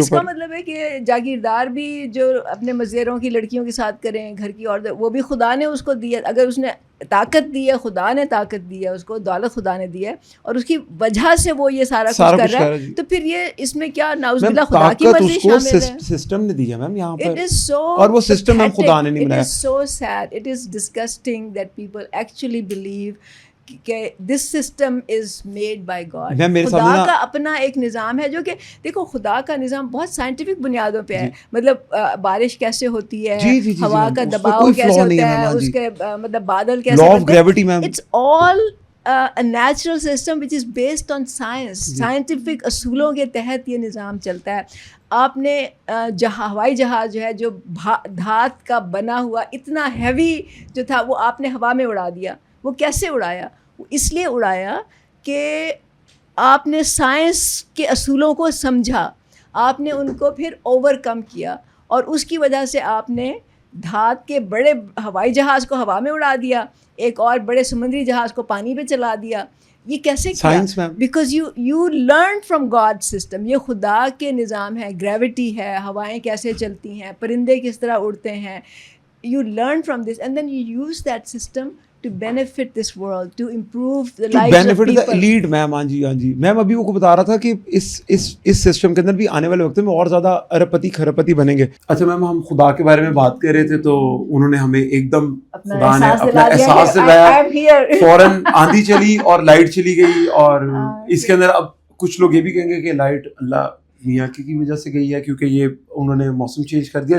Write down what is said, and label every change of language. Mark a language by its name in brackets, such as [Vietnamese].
[Urdu] اس کا مطلب ہے کہ جاگیردار بھی جو اپنے مزیروں کی لڑکیوں کے ساتھ کریں, گھر کی عورت, وہ بھی خدا نے اس کو دیا. اگر اس نے طاقت دی ہے, خدا نے طاقت دی ہے اس کو, دولت خدا نے دی ہے, اور اس کی وجہ سے وہ یہ سارا کچھ کر رہا ہے, تو پھر یہ اس میں کیا نعوذ باللہ خدا کی مرضی شامل ہے. سسٹم نے دیا میم یہاں پر, اور وہ سسٹم ہم خدا نے نہیں بنایا. [English] It is so sad, it is disgusting that people actually believe کہ this system is made by God. [Urdu] خدا کا اپنا ایک نظام ہے جو کہ دیکھو, خدا کا نظام بہت سائنٹیفک بنیادوں پہ ہے. مطلب بارش کیسے ہوتی ہے, ہوا کا دباؤ کیسے ہوتا ہے, اس کے مطلب بادل کیسے ہوتے ہیں, [English] It's all a natural system which is based on science. [Urdu] Scientific اصولوں کے تحت یہ نظام چلتا ہے. آپ نے ہوائی جہاز جو ہے, جو دھات کا بنا ہوا اتنا ہیوی جو تھا, وہ آپ نے ہوا میں اڑا دیا. وہ کیسے اڑایا؟ وہ اس لیے اڑایا کہ آپ نے سائنس کے اصولوں کو سمجھا, آپ نے ان کو پھر اوور کم کیا, اور اس کی وجہ سے آپ نے دھات کے بڑے ہوائی جہاز کو ہوا میں اڑا دیا, ایک اور بڑے سمندری جہاز کو پانی پہ چلا دیا. یہ کیسے کیا؟ [English] Because you learn from God system. [Urdu] یہ خدا کے نظام ہے, گریوٹی ہے, ہوائیں کیسے چلتی ہیں, پرندے کس طرح اڑتے ہیں. [English] You learn from this and then you use that system to benefit this world, to improve the lives of people. To benefit the elite, ma'am. ہاں جی. [Urdu] میم ابھی وہ کو بتا رہا تھا کہ اس سسٹم کے اندر بھی آنے والے وقت میں اور زیادہ اربپتی کھربپتی بنیں گے. اچھا میم, ہم خدا کے بارے میں بات کر رہے تھے تو انہوں نے ہمیں ایک دم خدا نے اپنا احساس دلایا, فوراً آندھی چلی اور لائٹ چلی گئی. اور اس کے اندر اب کچھ لوگ یہ بھی کہیں گے کہ لائٹ اللہ میاں کی وجہ سے گئی ہے کیونکہ یہ انہوں نے موسم چینج کر دیا.